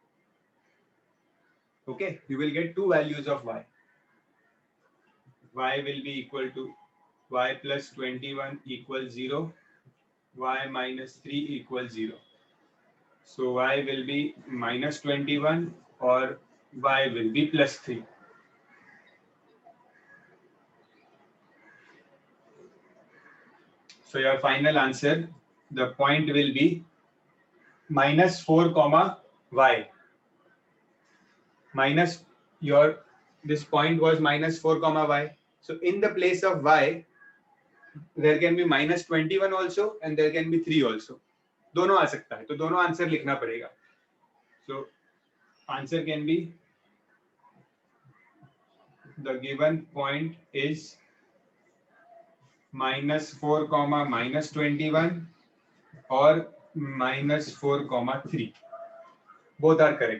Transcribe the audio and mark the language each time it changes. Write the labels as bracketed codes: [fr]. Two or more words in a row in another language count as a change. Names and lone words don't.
[en] Okay, you will get two values of y. Y will be equal to y plus 21 equals 0, y minus 3 equals 0. So y will be minus 21 or y will be plus 3. So your final answer, the point will be minus 4 comma y. Minus your, this point was minus 4 comma y. So in the place of y, there can be minus 21 also and there can be 3 also. [hi] दोनों आ सकता है, तो दोनों आंसर लिखना पड़ेगा. [en] So answer can be, the given point is minus 4 comma minus 21 or -4, 3. Both are correct.